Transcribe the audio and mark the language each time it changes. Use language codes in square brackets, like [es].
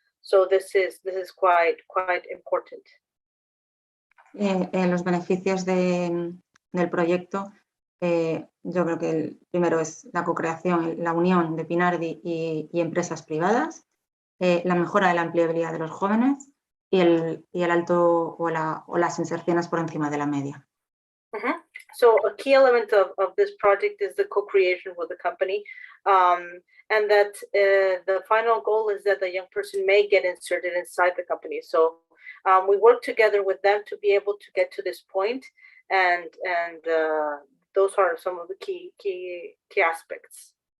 [en] So this is quite important. [es] Los beneficios del proyecto, yo creo que el primero es la co-creación, la unión de Pinardi y empresas privadas, la mejora de la empleabilidad de los jóvenes y el alto o las inserciones por encima de la media. [en] So a key element of this project is the co-creation with the company, and that the final goal is that the young person may get inserted inside the company. So we work together with them to be able to get to this point, and those are some of the key aspects.